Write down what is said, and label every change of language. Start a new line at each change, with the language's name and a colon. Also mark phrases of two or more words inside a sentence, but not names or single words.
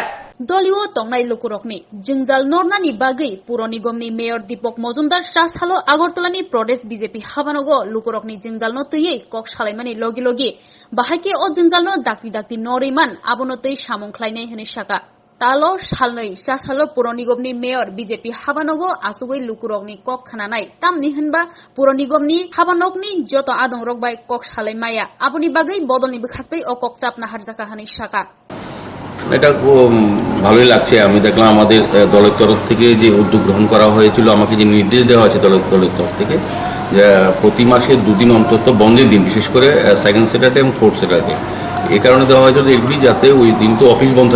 Kok Borok: Doliwo tongnai lukurokni Jungjal Nornani Bagai Puro Nigomni Mayor Deepak Majumdar Rashalo Agartalani Pradesh BJP Habanogo Lukurokni Jungjal Notui Kok Salaimani Logi Bahake o Jungjal no dakti Noriman Abonotei Samongkhlainai Hene Saka Talo salnoi sasalo Puro Nigomni Mayor BJP Habanogo asugoi lukurokni kok khananai tamni hinba Puro Nigomni Habanokni joto adong rokbai kok salai maya aboni bagai bodolni bukhaktei o kok chapna harjaka hani saka
Bangla: এটা ভালোই লাগছে আমি দেখলাম আমাদের দলের তরফ থেকে যে উদ্যোগ গ্রহণ করা হয়েছিল আমাকে যে নির্দেশ দেওয়া হয়েছে দলের তরফ থেকে যে প্রতি মাসে দুদিন অন্তত বন্ধের দিন বিশেষ করে
English: second Saturday
Bangla: এবং
English: fourth Saturday
Bangla: এই কারণে দেওয়া হয়েছিল এগুলি যাতে ওই দিন তো অফিস বন্ধ